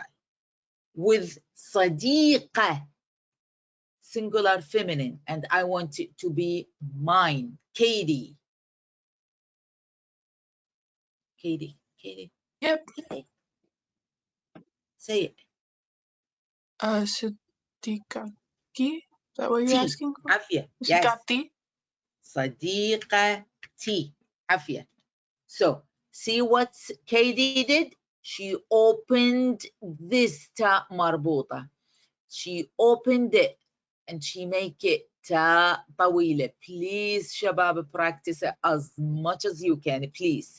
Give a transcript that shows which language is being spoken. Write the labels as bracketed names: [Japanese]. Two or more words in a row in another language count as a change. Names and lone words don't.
[English] With Sadiqa, singular feminine, and I want it to be mine, Katie. Katie. Yep. Say it. Sadiqati. Is that what you're asking for? Afia. Yes. Sadiqati. Sadiqati. Afia. So see what Katie did? She opened this [Arabic] تاء مربوطة. [English] She opened it and she make it [Arabic] تاء طويلة. [English] Please, shabab, practice it as much as you can, please.